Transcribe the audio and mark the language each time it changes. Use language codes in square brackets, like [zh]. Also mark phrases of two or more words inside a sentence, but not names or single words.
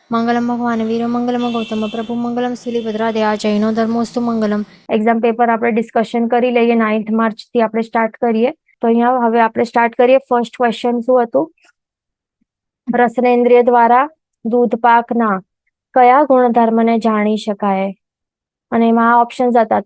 [sa] मंगलम भगवान वीर मंगलम गौतम प्रभु मंगलम सुलीभद्रादया जैनो धर्मोस्तु मंगलम। [en] exam paper [gu] આપણે ડિસ્કશન કરી લઈએ. 9th માર્ચ થી આપણે સ્ટાર્ટ કરીએ. તો અહીંયા હવે આપણે સ્ટાર્ટ કરીએ. [en] first question [gu] શું હતું? રસનેન્દ્રિય દ્વારા દૂધ પાકના કયા ગુણધર્મને જાણી શકાય? અને એમાં આ ઓપ્શન્સ હતા.